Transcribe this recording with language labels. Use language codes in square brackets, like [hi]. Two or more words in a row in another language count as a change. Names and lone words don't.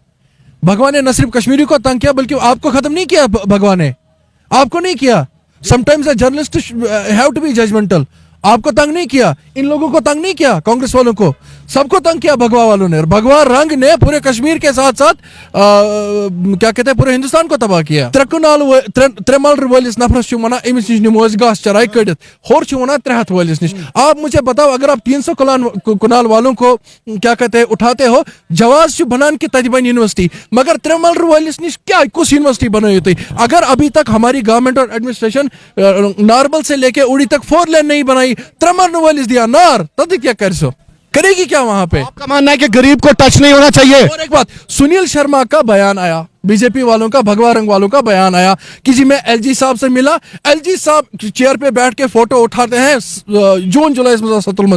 [hi] भगवान ने न सिर्फ कश्मीरी को तंग किया बल्कि आपको खत्म नहीं किया, भगवान ने आपको नहीं किया। [en] sometimes journalist have to be judgemental. [hi] आपको तंग नहीं किया, इन लोगों को तंग नहीं किया, कांग्रेस वालों को, सबको तंग किया भगवा वालों ने। और भगवा रंग ने पूरे कश्मीर के साथ साथ क्या कहते हैं पूरे हिंदुस्तान को तबाह किया। [ks] त्रेमल वलिस नफरस वना अमिस निश निमो घास चराई कड़ित होर वना 300 वलिस निश। [hi] आप मुझे बताओ, अगर आप 300 कुनाल वालों को क्या कहते हैं उठाते हो, जवाज बनान की तजबन यूनिवर्सिटी, मगर [ks] त्रेमल वलिस निश [hi] क्या कुछ यूनिवर्सिटी बनाई थी? अगर अभी तक हमारी गवर्नमेंट और एडमिनिस्ट्रेशन नारबल से लेके उड़ी तक 4 लेन नहीं बनाई, [ks] त्रेमल वलिस दिया नार, [hi] तब क्या कर सो करेगी क्या वहां पे? आपका मानना है कि गरीब को टच नहीं होना चाहिए। और एक बात, सुनील शर्मा का बयान आया, बीजेपी वालों का, भगवा रंग वालों का बयान आया कि जी मैं एलजी साहब से मिला, एलजी साहब चेयर पे बैठ के फोटो उठाते हैं जून जुलाई में।